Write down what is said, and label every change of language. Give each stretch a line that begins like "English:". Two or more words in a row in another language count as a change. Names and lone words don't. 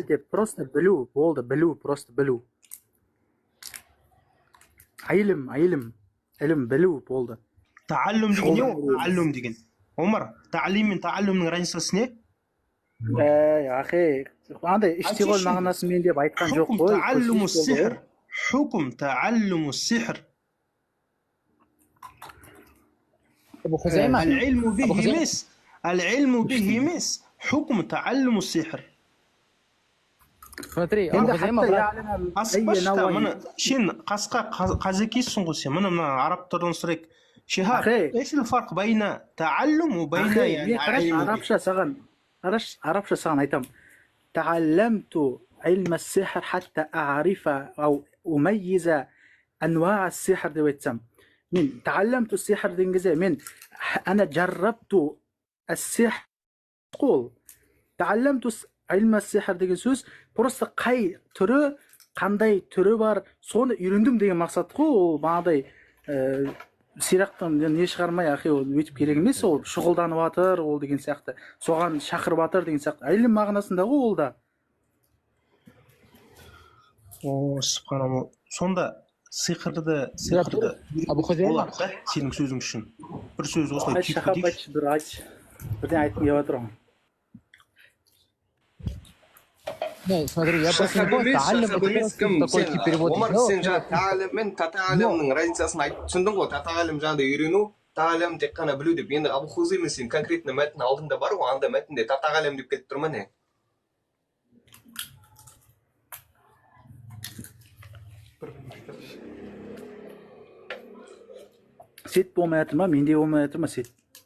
Kazakh: Біл деп, просто білу болды, білу, просто білу. Ілім, білу болды. Тааллум деген не ол? Тааллум деген. Омар, таалим мен тааллумның разницасы не? Ахи, андай иштиғол мағынасын мен деп айтқан жоқ қой.
Arabic: حكم تعلم السحر. العلم به مس العلم به مس حكم تعلم السحر.
Russian: Смотри, Абу Хузайма брат.
Kazakh: Аспашта, мына сен қасқа қазекейсің ғой сен. Мына арабтардан сұрайық.
Arabic: Шихаб, ايش الفرق بين تعلم وبين يعني
Kazakh: عرفش саған айтам.
Arabic: تعلمت علم السحر حتى أعرف أو أميز أنواع السحر
Kazakh: деп айтсам. Мен
Arabic: تعلمت السحر
Kazakh: деген кезде мен
Arabic: أنا جربت السحر قول تعلمت علم السحر
Kazakh: деген сөз просто қай түрі, қандай түрі бар, соны үйрендім деген мақсат қой. Ол бағадай сирақтан не шығармай, ахи, ол өйтіп керек емес, ол шұғылданып жатыр, ол деген сияқты, соған шақырып жатыр деген сияқты. Ілім мағынасында ғой ол да. О, субханалла. Сонда сиқырды Абу Хузайма болады да, сенің сөзің үшін. Бір сөз осылай түйіп айтшы, бір айтшы. Бірден айтып келіп отырмын.
Russian: Смотри, я просто не понял, такой тип перевод.
Kazakh: Омар, сен жаңа таалим мен таталимның разницасын айтып түсіндің ғой. Таталим жаңағыдай үйрену, таалим тек қана білу деп. Енді Абу Хузайма сен конкретно мәтін алдыңда бар ғой, анда мәтінде таталим деп кетіп тұр ма не? Сет болмай жатыр ма, менде болмай жатыр ма сет?